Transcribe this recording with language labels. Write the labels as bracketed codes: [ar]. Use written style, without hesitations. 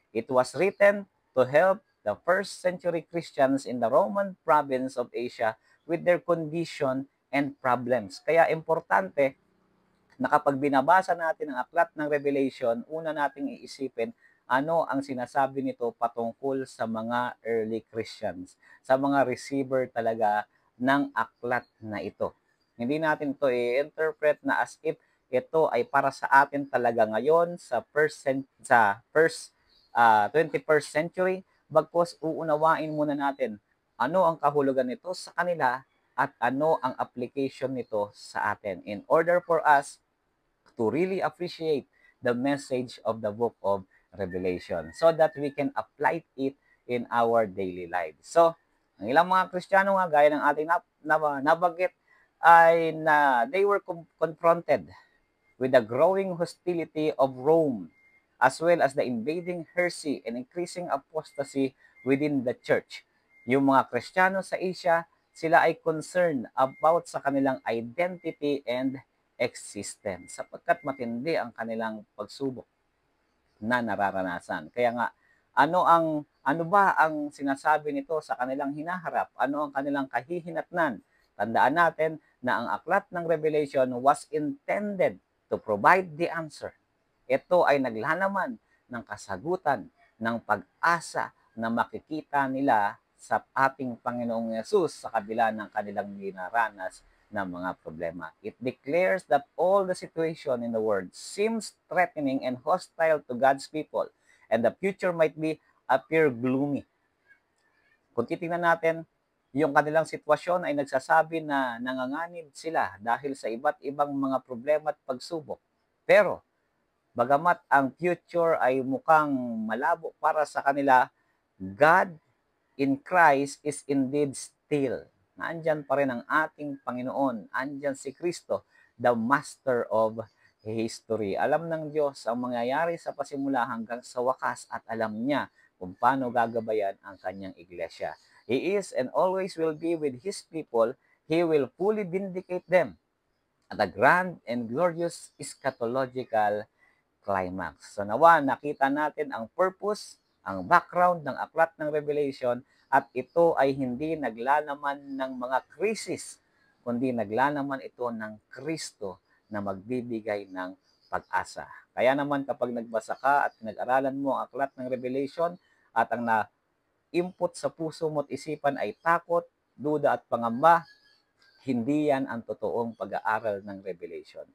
[en] It was written to help the first century Christians in the Roman province of Asia with their condition and problems. [tl] Kaya importante na kapag binabasa natin ang aklat ng Revelation, una nating iisipin ano ang sinasabi nito patungkol sa mga early Christians, sa mga receiver talaga ng aklat na ito. Hindi natin ito i-interpret na as if ito ay para sa atin talaga ngayon sa first 21st century, bagkus uunawain muna natin ano ang kahulugan nito sa kanila at ano ang application nito sa atin [en] in order for us to really appreciate the message of the book of Revelation so that we can apply it in our daily lives. [tl] So, ang ilang mga Kristiyano nga, gaya ng ating nabanggit, ay na [en] they were confronted with the growing hostility of Rome as well as the invading heresy and increasing apostasy within the church. [tl] Yung mga Kristiyano sa Asia, sila ay [en] concerned about [tl] sa kanilang [en] identity and existence [tl] sapagkat matindi ang kanilang pagsubok na nararanasan. Kaya nga, ano ba ang sinasabi nito sa kanilang hinaharap? Ano ang kanilang kahihinatnan? Tandaan natin na ang aklat ng Revelation [en] was intended to provide the answer. [tl] Ito ay naglalaman ng kasagutan, ng pag-asa na makikita nila sa ating Panginoong Yesus sa kabila ng kanilang dinaranas na mga problema. [en] It declares that all the situation in the world seems threatening and hostile to God's people, and the future might appear gloomy. [tl] Kung titingnan natin, yung kanilang sitwasyon ay nagsasabi na nanganganib sila dahil sa iba't ibang mga problema at pagsubok. Pero, bagamat ang future ay mukhang malabo para sa kanila, [en] God in Christ is indeed still. [tl] Nandyan pa rin ang ating Panginoon. Andyan si Kristo, [en] the master of history. [tl] Alam ng Diyos ang mangyayari sa pasimula hanggang sa wakas at alam niya kung paano gagabayan ang kanyang iglesia. [en] He is and always will be with His people. He will fully vindicate them at a grand and glorious eschatological climax. [tl] So nawa, nakita natin ang purpose, ang background ng aklat ng Revelation at ito ay hindi naglalaman ng mga krisis, kundi naglalaman ito ng Kristo na magbibigay ng pag-asa. Kaya naman kapag nagbasa ka at nag-aralan mo ang aklat ng Revelation at ang na-input sa puso mo at isipan ay takot, duda at pangamba, hindi yan ang totoong pag-aaral ng Revelation.